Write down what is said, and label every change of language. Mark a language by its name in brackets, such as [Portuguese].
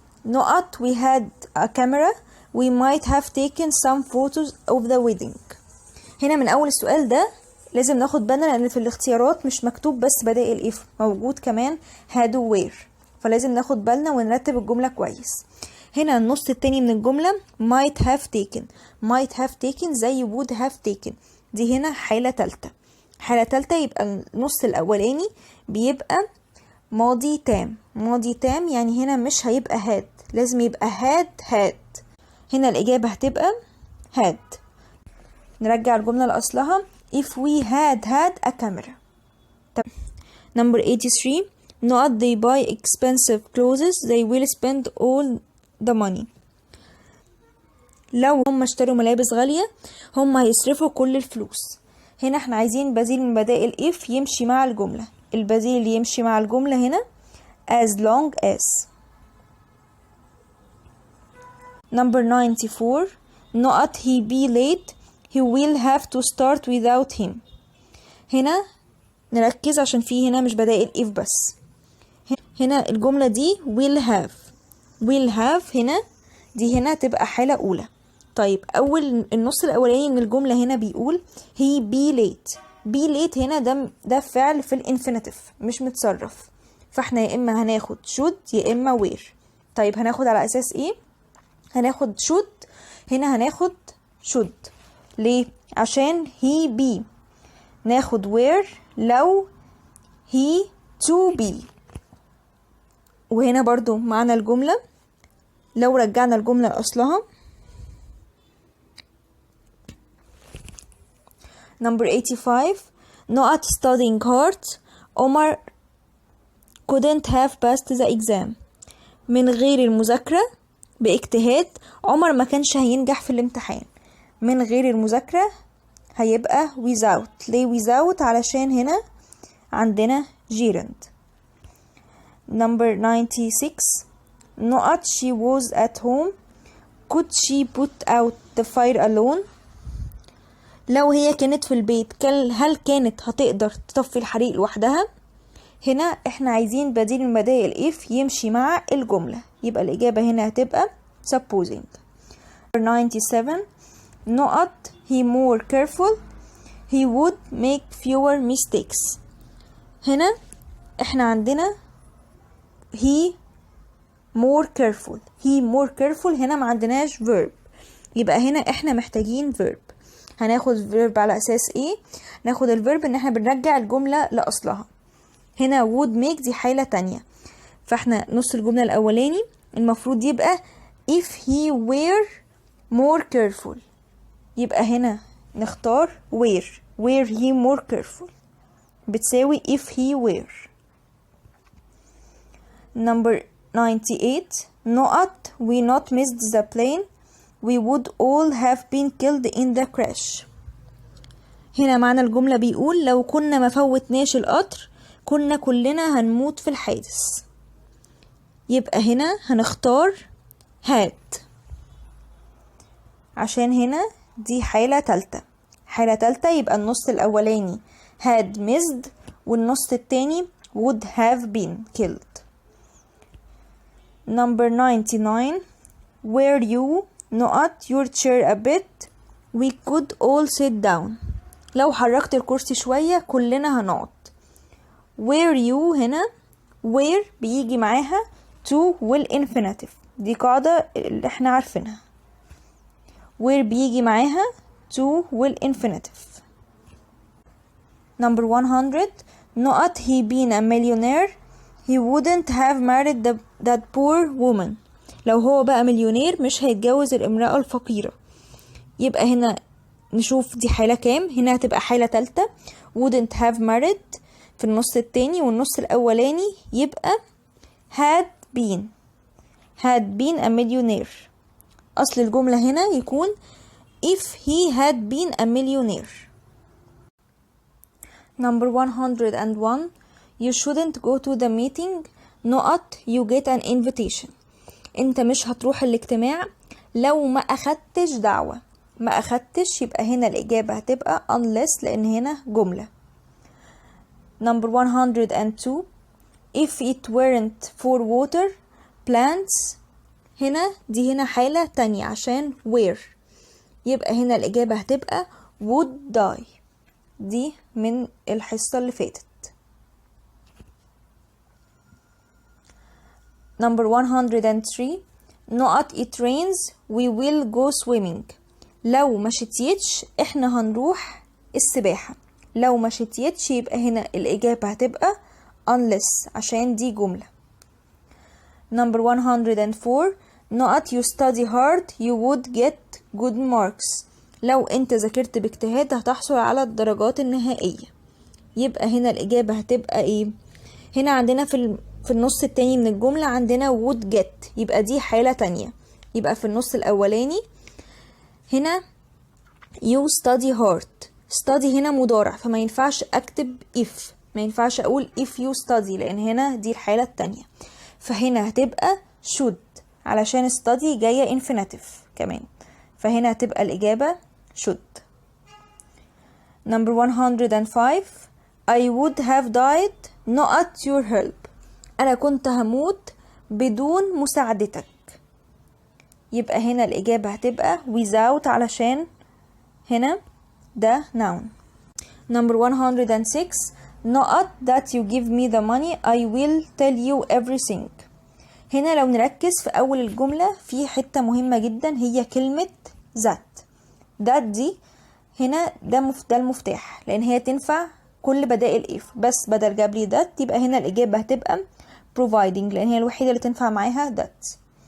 [English] Not we had a camera we might have taken some photos of the wedding. [Arabic] هنا من اول السؤال ده لازم ناخد بالنا لان في الاختيارات مش مكتوب بس بدائل if موجود كمان had و were. فلازم ناخد بالنا ونرتب الجملة كويس. هنا النص التاني من الجملة [English] might have taken [Arabic] زي [English] would have taken. [Arabic] دي هنا حالة تالتة. حالة تالتة يبقى النص الاولاني بيبقى ماضي تام. ماضي تام يعني هنا مش هيبقى had لازم يبقى had. هنا الإجابة هتبقى had. نرجع الجملة لأصلها [English] if we had a camera. Number 83 not they buy expensive clothes they will spend all the money. [Arabic] لو هم اشتروا ملابس غالية هم هيصرفوا كل الفلوس. هنا احنا عايزين بديل من بدائل if يمشي مع الجملة. البديل اللي يمشي مع الجملة هنا as long as. [English] Number 94 not he be late he will have to start without him. [Arabic] هنا نركز عشان فيه هنا مش بدائل if بس. هنا الجملة دي will have هنا دي هنا تبقى حالة أولى. طيب أول النص الأولاني من الجملة هنا بيقول [English] he be late [Arabic] هنا ده فعل في الانفينيتيف مش متصرف، فاحنا يا إما هناخد should يا إما where. طيب هناخد على أساس إيه؟ هناخد should. هنا هناخد should ليه؟ عشان [English] he be. [Arabic] ناخد where لو [English] he to be. [Arabic] وهنا برضو معنا الجملة لو رجعنا الجملة لأصلها. [English] Number 85 not studying hard Omar couldn't have passed the exam. [Arabic] من غير المذاكرة باجتهاد عمر ما كانش هينجح في الامتحان. من غير المذاكرة هيبقى without. ليه without؟ علشان هنا عندنا gerund. [English] Number 96 not she was at home could she put out the fire alone. [Arabic] لو هي كانت في البيت هل كانت هتقدر تطفي الحريق لوحدها؟ هنا احنا عايزين بديل من بدائل if يمشي مع الجملة، يبقى الإجابة هنا هتبقى supposing. [English] 97 not he more careful he would make fewer mistakes. [Arabic] هنا احنا عندنا [English] he more careful [Arabic] هنا ما عندناش verb، يبقى هنا احنا محتاجين verb. هناخد verb على اساس ايه؟ ناخد الverb ان احنا بنرجع الجملة لأصلها. هنا would make دي حالة تانية، فاحنا نص الجملة الأولاني المفروض يبقى [English] if he were more careful، [Arabic] يبقى هنا نختار [English] were he more careful [Arabic] بتساوي [English] if he were. Number 98 not we not missed the plane we would all have been killed in the crash. [Arabic] هنا معنى الجملة بيقول لو كنا ما فوتناش القطر كنا كلنا هنموت في الحادث، يبقى هنا هنختار had عشان هنا دي حالة تالتة يبقى النص الأولاني [English] had missed [Arabic] والنص التاني [English] would have been killed. Number 99 were you not your chair a bit we could all sit down. [Arabic] لو حركت الكرسي شوية كلنا هنقعد. [English] were you [Arabic] هنا were بيجي معاها to والinfinitive، دي قاعدة اللي احنا عارفينها. were بيجي معاها to والinfinitive. [English] Number 100 not he being a millionaire he wouldn't have married that poor woman. [Arabic] لو هو بقى مليونير مش هيتجوز الامرأة الفقيرة، يبقى هنا نشوف دي حالة كام. هنا هتبقى حالة تالتة [English] wouldn't have married [Arabic] في النص التاني، والنص الأولاني يبقى [English] had been a millionaire. [Arabic] أصل الجملة هنا يكون [English] if he had been a millionaire. Number 101 you shouldn't go to the meeting not you get an invitation. [Arabic] انت مش هتروح الاجتماع لو ما أخدتش دعوة. ما أخدتش يبقى هنا الإجابة هتبقى unless لأن هنا جملة. [English] Number 102 if it weren't for water plants [Arabic] هنا دي هنا حالة تانية عشان were، يبقى هنا الإجابة هتبقى [English] would die. [Arabic] دي من الحصة اللي فاتت. [English] Number 103 not it rains we will go swimming. [Arabic] لو ما شتيتش احنا هنروح السباحة. لو ما شتيتش يبقى هنا الإجابة هتبقى unless عشان دي جملة. [English] Number 104 not you study hard you would get good marks. [Arabic] لو انت ذاكرت باجتهاد هتحصل على الدرجات النهائية. يبقى هنا الإجابة هتبقى ايه؟ هنا عندنا في النص التاني من الجملة عندنا [English] would get، [Arabic] يبقى دي حالة تانية. يبقى في النص الأولاني هنا [English] you study hard، [Arabic] study هنا مضارع فما ينفعش أكتب if، ما ينفعش أقول [English] if you study [Arabic] لأن هنا دي الحالة التانية. فهنا هتبقى should علشان study جاية infinitive كمان، فهنا هتبقى الإجابة should. [English] Number 105 I would have died not your help. [Arabic] أنا كنت هموت بدون مساعدتك. يبقى هنا الإجابة هتبقى without علشان هنا ده noun. [English] Number 106 not that you give me the money I will tell you everything. [Arabic] هنا لو نركز في أول الجملة في حتة مهمة جدا هي كلمة that دي هنا ده المفتاح، لأن هي تنفع كل بدائل if، بس بدل جاب لي that يبقى هنا الإجابة هتبقى providing لأن هي الوحيدة اللي تنفع معاها that.